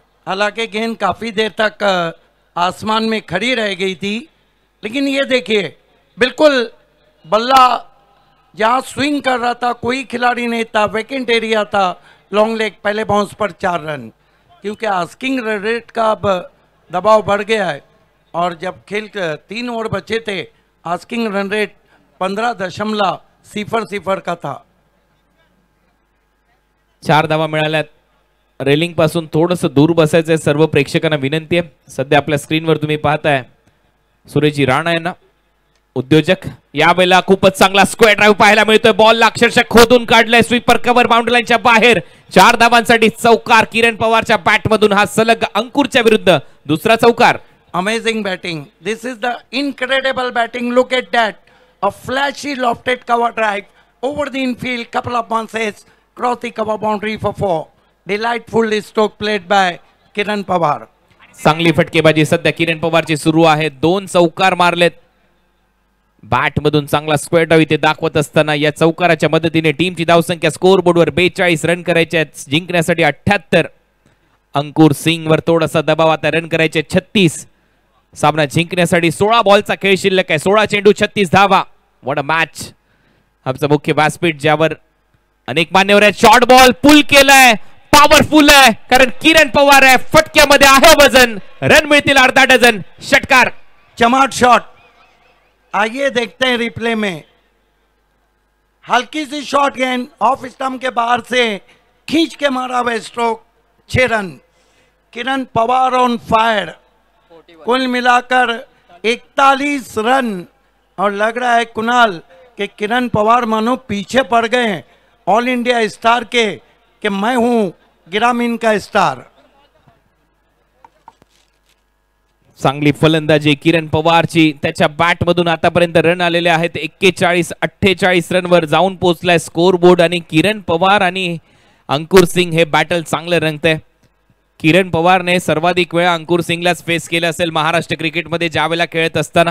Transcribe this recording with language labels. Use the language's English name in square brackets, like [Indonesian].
[Hindi] हालांकि गेंद काफी देर तक आसमान में खड़ी रह गई थी, लेकिन ये देखिए बिल्कुल बल्ला जहां स्विंग कर रहा था कोई खिलाड़ी नहीं था, वैकेंट एरिया था, लॉन्ग लेग, पहले बाउंस पर 4 रन. क्योंकि आस्किंग रेट का अब दबाव बढ़ गया है और जब खेल 3 ओवर बचे थे आस्किंग रन रेट 15.00 का था. [Marathi] 4 धावा मिळाल्यात. रेलिंग पासून थोडंसं दूर बसायचंय. सर्व प्रेक्षकांना विनंती आहे. सध्या आपल्या स्क्रीनवर तुम्ही पाहताय सुरेजी राणा यांना, उद्योजक. यावेळेला खूपच चांगला स्क्वेअर ड्राईव्ह पाहायला मिळतोय. बॉलला अक्षरशः खोदून काढलाय. स्वीपर कव्हर बाउंड्री लाईनच्या बाहेर. 4 धावांसाठी चौकार. किरण पवारच्या बॅटमधून हा सलग अंकुरच्या विरुद्ध दुसरा चौकार. [English] Amazing batting. This is the incredible batting. Look at that. A flashy lofted cover drive over the infield. Couple of bounces. Cross the cover boundary for 4. Delightful stroke played by Kiran Pawar. [Marathi] चांगली फटकेबाजी सध्या किरण पवारची सुरू आहे. 2 चौकार मारलेत. Bat मधून चांगला square डाव इथे दाखवत असताना या चौकाराच्या मदतीने टीमची धावसंख्या स्कोअर बोर्डवर 42 रन करायचे आहेत. जिंकण्यासाठी 78. अंकुर सिंग वर थोडासा दबाव. आता रन करायचे 36. सामना जिंकण्यासाठी 16 बॉलचा खेळ शिल्लक आहे. 16 चेंडू 36 धावा. [English] What a match. [Marathi] आमचा मुख्य व्यासपीठ ज्यावर अनेक मान्यवर आहेत. शॉर्ट बॉल पुल केलाय. पॉवरफुल आहे कारण किरण पवार आहे. फटक्यामध्ये आहे वजन. रन मिळतील अर्धा डझन. षटकार. चमाट शॉट. [Hindi] आइए देखते हैं रिप्ले में. हल्की सी शॉट गेंद ऑफ स्टंप के बाहर से खींच के मारा हुआ stroke. 6 run. Kiran Pawar [English] On fire. [Hindi] कुल मिलाकर 41 रन. और लग रहा है कुणाल कि किरण पवार मानो पीछे पड़ गए हैं ऑल इंडिया स्टार के कि मैं हूं ग्रामीण का स्टार. [Marathi] चांगली फलंदाजी किरण पवारची. त्याच्या बॅट मधून आतापर्यंत रन आलेले आहेत 41-48 रनवर जाऊन पोहोचलाय स्कोर बोर्ड. आणि किरण पवार आणि अंकुर सिंग हे बॅटल चांगलं रंगतंय. किरण पवारने सर्वाधिक वेळा अंकुर सिंगलाच फेस केलं असेल महाराष्ट्र क्रिकेटमध्ये ज्यावेळेला खेळत असताना.